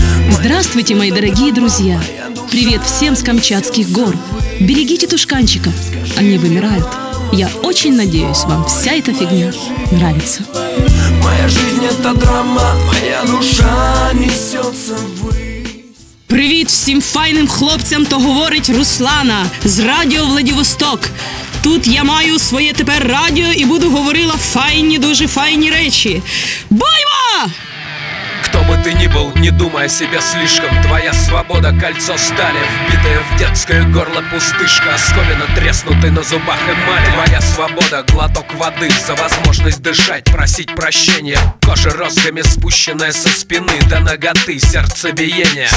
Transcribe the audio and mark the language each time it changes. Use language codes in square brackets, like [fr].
[ru] Здравствуйте, мои дорогие друзья! Привет всем с Камчатских гор! Берегите тушканчиков, они вымирают. Я очень надеюсь, вам вся эта фигня нравится. Моя жизнь — это драма, моя душа несется ввысь. [uk] Привіт всім файним хлопцям, то говорить Руслана з радіо Владивосток. Тут я маю своє тепер радіо і буду говорила файні, дуже файні речі. Баймо! [ru] Кто бы ты ни был, не думай о себе слишком. Твоя свобода — кольцо стали, вбитое в детское горло пустышка, оскомина треснутой на зубах эмали. Твоя свобода — глоток воды, за возможность дышать, просить прощения. Кожа розгами спущенная со спины до ноготы, сердцебиение.